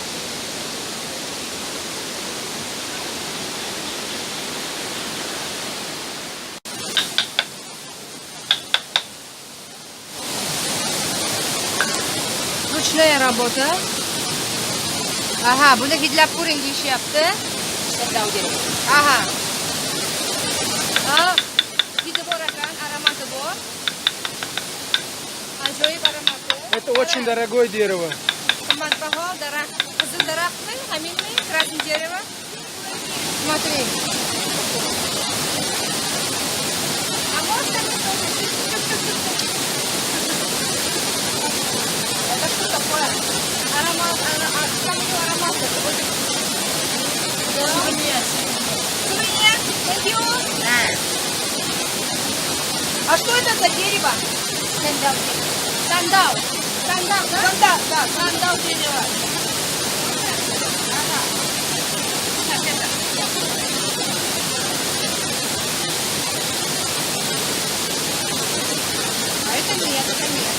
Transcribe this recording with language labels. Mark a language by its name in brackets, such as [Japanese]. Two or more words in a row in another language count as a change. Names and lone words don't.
[Russian] Rучная работа. [Uzbek] Aha, buni hidlab ko'ring deyishyapti. Aha. Hidi bor ekan, aromati bor. Ajoyib aromati. [Russian] Это очень дорогое дерево. [Uzbek] Qimmatbaho daraxt, qizil daraxtmi, haminmi, [Russian] красный дерево. Смотри. А можно это что такое? Аромат, аромат. Сувенир. Сувенир? [English] Thank you. [Russian] А что это за дерево? Сандал. Сандал. Сандал, да? Сандал, да. Сандал дерево. Ага. А это нет, это нет.